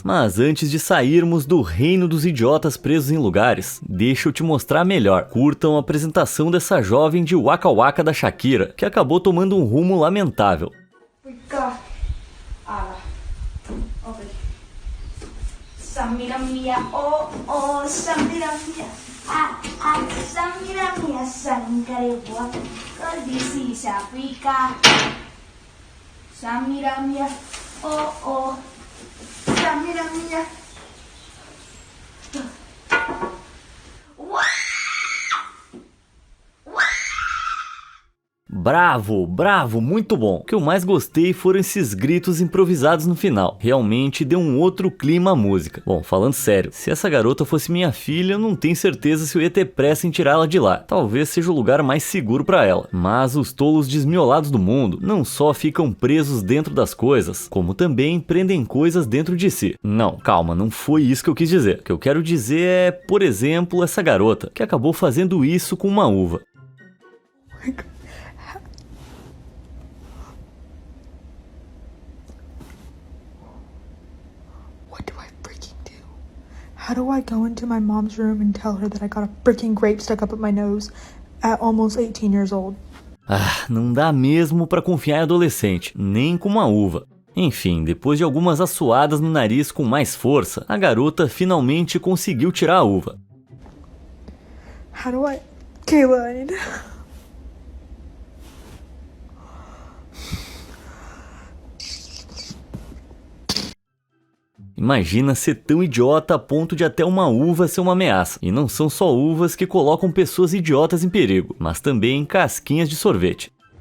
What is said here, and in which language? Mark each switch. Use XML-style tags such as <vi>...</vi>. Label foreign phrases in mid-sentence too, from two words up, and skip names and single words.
<pt>Mas antes de sairmos do reino dos idiotas presos em lugares, deixa eu te mostrar melhor. Curtam a apresentação dessa jovem de Waka Waka da Shakira, que acabou tomando um rumo lamentável. Samira mia, oh oh, Samira mia, Samira mia, sangarewa, kondisi Afrika. Samira mia, oh oh, Samira mia. Bravo, bravo, muito bom. O que eu mais gostei foram esses gritos improvisados no final. Realmente deu um outro clima à música. Bom, falando sério, se essa garota fosse minha filha, eu não tenho certeza se eu ia ter pressa em tirá-la de lá. Talvez seja o lugar mais seguro pra ela. Mas os tolos desmiolados do mundo não só ficam presos dentro das coisas, como também prendem coisas dentro de si. Não, calma, não foi isso que eu quis dizer. O que eu quero dizer é, por exemplo, essa garota, que acabou fazendo isso com uma uva.</pt> <en>How do I go into my mom's room and tell her that I got a freaking grape stuck up my nose at almost 18 years old?</en> <pt>Ah, não dá mesmo pra confiar em adolescente, nem com uma uva. Enfim, depois de algumas assoadas no nariz com mais força, a garota finalmente conseguiu tirar a uva.</pt> <en>How do I... Kayla, I need...</en> <pt>Imagina ser tão idiota a ponto de até uma uva ser uma ameaça. E não são só uvas que colocam pessoas idiotas em perigo, mas também casquinhas de sorvete.</pt>